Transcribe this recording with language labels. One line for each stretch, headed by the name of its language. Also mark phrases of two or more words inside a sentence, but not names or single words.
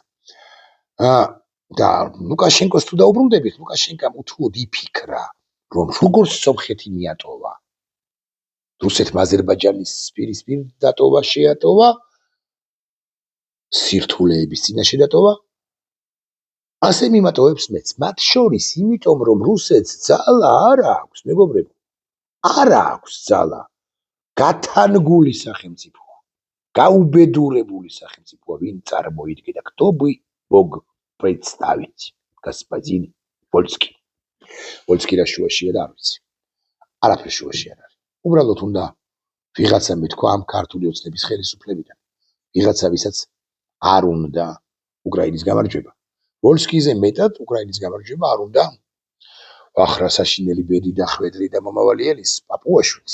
Georgian: და ლუკაშენკოს თუ დაუბრუნდებით, ლუკაშენკამ უთუოდ იფიქრა, რომ როგორც სომხეთი მიატოვა რუსეთმა აზერბაიჯანის პირისპირ დატოვა შეატოვა, სირთულეების წინაშე დატოვა, ასე მიმატოვებს მეც. მათ შორის იმიტომ, რომ რუსეთს ძალა არ აქვს, მეგობრებო, არ აქვს ძალა. გათანგული სახელმწიფო, გაუბედურებული სახელმწიფოა, ვინ წარმოიდგენა,
Russian: кто бы мог представить, господин Вольский.
Georgian: Вольский რა შუაშია და არ ვიცი. არაფერ შუაში არ არის. უბრალოდ უნდა ვიღაცა მეთქვა ამ ქართული ოცნების ხელისუფლებიდან. ვიღაცა, ვისაც არ უნდა უკრაინის გამარჯვება. ვოლსკიზე მეტად უკრაინის გამარჯვება არ უნდა ვახრა საშინელი ბედი და ხვედრი და მომავალი ელის პაპუაშვილს.